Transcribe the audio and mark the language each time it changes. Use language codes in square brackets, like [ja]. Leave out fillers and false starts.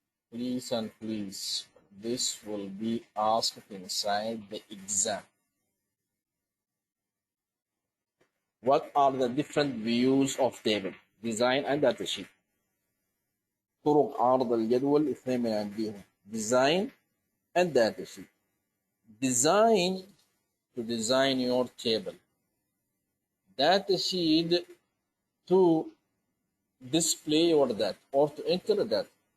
[en] Please and please, this will be asked inside the exam. What are the different views of table? Design and data sheet. [ar] طرق عرض الجدول اثنين من عندهم. [en] Design and data sheet. Design, to design your table. Data sheet, to display your data or to enter that.